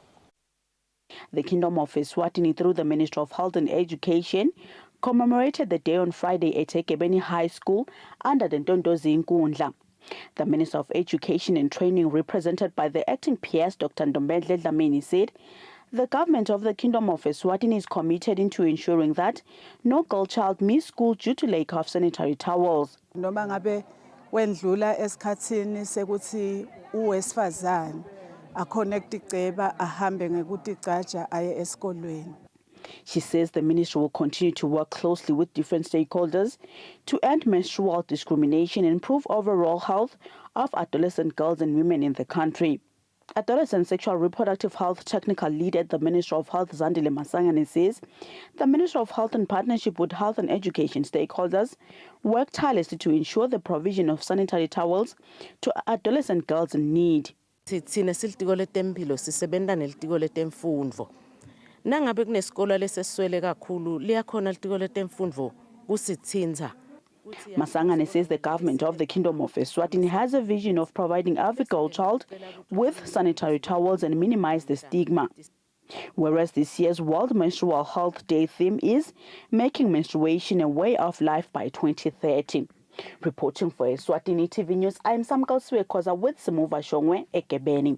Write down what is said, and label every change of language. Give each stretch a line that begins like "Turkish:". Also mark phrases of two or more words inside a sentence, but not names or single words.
English: The Kingdom of Eswatini, through the Ministry of Health and Education, commemorated the day on Friday at Ekebeni High School under the Ntondozi Nkundla. The Minister of Education and Training, represented by the acting PS, Dr. Ndombenhle Dlamini, said the government of the Kingdom of Eswatini is committed into ensuring that no girl child miss school due to lack of sanitary towels.
Swati: Noma ngabe wendlula esikhathini sekuthi uwesifazane aconnect iceba ahambe ngekuthi gcaja aye esikolweni.
English: She says the ministry will continue to work closely with different stakeholders to end menstrual discrimination and improve overall health of adolescent girls and women in the country. Adolescent sexual reproductive health technical lead at the Ministry of Health, Zandile Masangane, says the Ministry of Health, in partnership with health and education stakeholders, work tirelessly to ensure the provision of sanitary towels to adolescent girls in need.
Swati: Thina silitiko letempilo sisebenta nelitiko letemfundvo. Nangabe kunesikole leseswele kakhulu liyakhona litiko letemfundvo kusitsinza.
English: Masangane says the government of the Kingdom of Eswatini has a vision of providing every girl child with sanitary towels and minimize the stigma. Whereas this year's World Menstrual Health Day theme is making menstruation a way of life by 2030. Reporting for Eswatini TV News, I am Samkal Swekoza with Simuva Shongwe Ekebeni.